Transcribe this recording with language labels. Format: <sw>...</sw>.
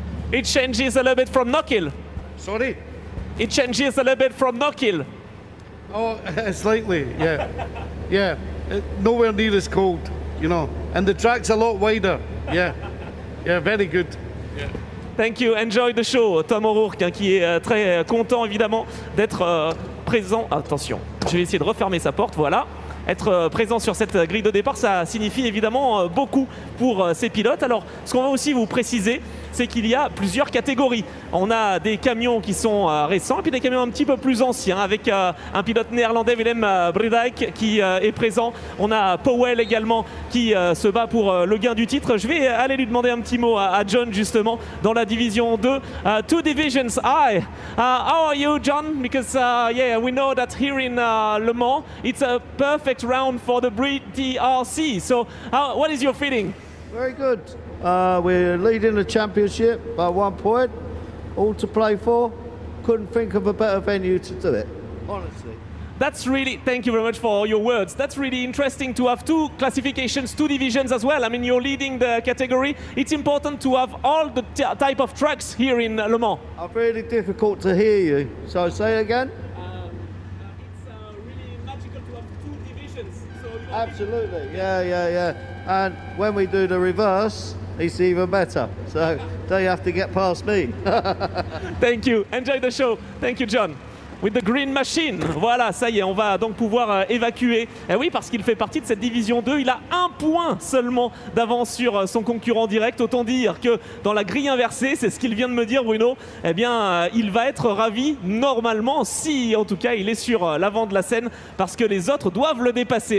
<en>It changes a little bit from Knockhill. Sorry? It changes a little bit from Knockhill. Oh, slightly, yeah. Yeah, nowhere near as cold, you know. And the track's a lot wider, yeah. Yeah, very good. Yeah. Thank you, enjoy the show.</en> <fr>Tom O'Rourke, hein, qui est très content évidemment d'être présent. Attention, je vais essayer de refermer sa porte, voilà. Être présent sur cette grille de départ, ça signifie évidemment beaucoup pour ces pilotes. Alors, ce qu'on va aussi vous préciser, c'est qu'il y a plusieurs catégories. On a des camions qui sont récents et puis des camions un petit peu plus anciens avec un pilote néerlandais, Willem Bredijk, qui est présent. On a Powell également qui se bat pour le gain du titre. Je vais aller lui demander un petit mot à John justement dans la division 2.</fr> <en>Two divisions high. How are you, John? Because yeah, we know that here in Le Mans, it's a perfect round for the BTRC. So what is your feeling? Very good. We're leading the championship by 1 point, all to play for. Couldn't think of a better venue to do it, honestly. That's really, thank you very much for your words. That's really interesting to have two classifications, two divisions as well. I mean, you're leading the category. It's important to have all the type of trucks here in Le Mans. I'm really difficult to hear you, so say it again. It's really magical to have two divisions. So Absolutely, yeah. And when we do the reverse, it's even better. So don't you have to get past me. Thank you. Enjoy the show. Thank you, John. With the green machine.</en> <fr>Voilà, ça y est, on va donc pouvoir évacuer. Et oui, parce qu'il fait partie de cette division 2. Il a 1 point seulement d'avance sur son concurrent direct. Autant dire que dans la grille inversée, c'est ce qu'il vient de me dire, Bruno, eh bien, il va être ravi normalement, si en tout cas il est sur l'avant de la scène, parce que les autres doivent le dépasser.</fr>